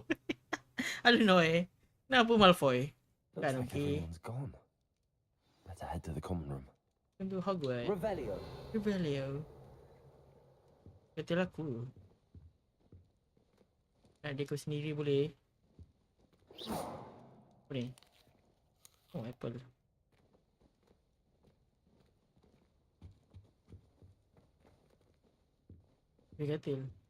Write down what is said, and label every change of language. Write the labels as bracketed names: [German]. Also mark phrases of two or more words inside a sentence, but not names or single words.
[English] I don't know eh. Kenapa Malfoy? Looks [Malay] Kan [English] like okey. everyone's gone. Better head to the common room. [Malay] Untuk Hogwarts. Revelio. Revelio. Betul aku. Nak dekor sendiri boleh. Apa ni? Oh, apple. Dia katil.